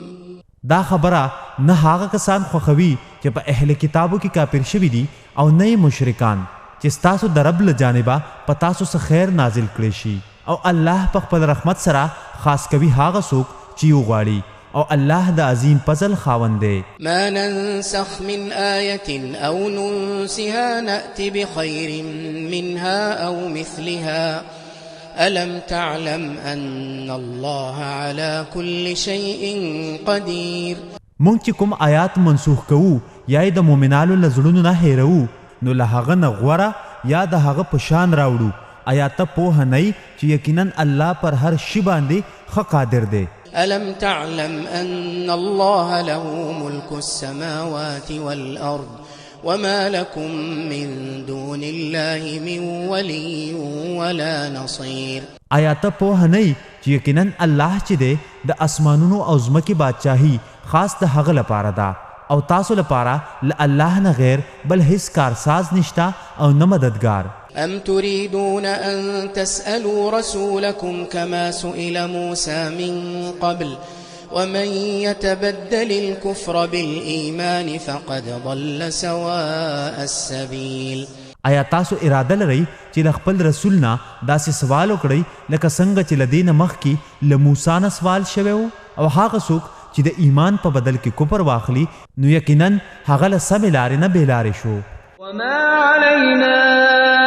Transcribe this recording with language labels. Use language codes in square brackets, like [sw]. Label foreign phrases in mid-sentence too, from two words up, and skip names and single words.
[ps] دا خبره نه هغه کسان خوښوي چې په اهل کتابو کې کافر شوي دي او نه مشرکان چې ستاسو د رب له جانبه په تاسو څه خیر نازل کړی شي او الله په خپل رحمت سره خاص کوي هغه څوک چې وغواړي او الله د عظیم فضل خاوند دی. [ar] ما ننسخ من آية أو ننسها نأت بخير منها أو مثلها ألم تعلم أن الله على كل شيء قدير. [ps] مونږ چې کوم آیات منسوخ کوو یا د مؤمنانو له زړونو نه هیرو نو له هغه نه غوره یا د هغه په شان راوړو. آیا ته پوه نه چې یقینا الله پر هر شي باندې ښه قادر دی. [ar] ألم تعلم أن الله له ملك السماوات والأرض وما لكم من دون الله من ولي ولا نصير. [ps] آیا ته پوه نه چې یقینا الله چې دی د اسمانونو او ځمکې بادشاهي خاص د هغه لپاره ده او تاسو لپاره له الله نه غیر بل هیڅ کارساز نشته او نه مددگار. [ar] أم تريدون أن تسألوا رسولكم كما سئل موسى من قبل ومن يتبدل الكفر بالإيمان فقد ضل سواء السبيل. [ps] آیا تاسو اراده لرئ چې د خپل رسول نه داسې سوال وکړئ لکه څنګه چې له دې نه مخکې له موسی نه سوال شوی و او هغه څوک چې د ایمان په بدل کې کفر واخلي نو یقینا هغه له سمې لارې نه بې لارې شو. [ar] وما علينا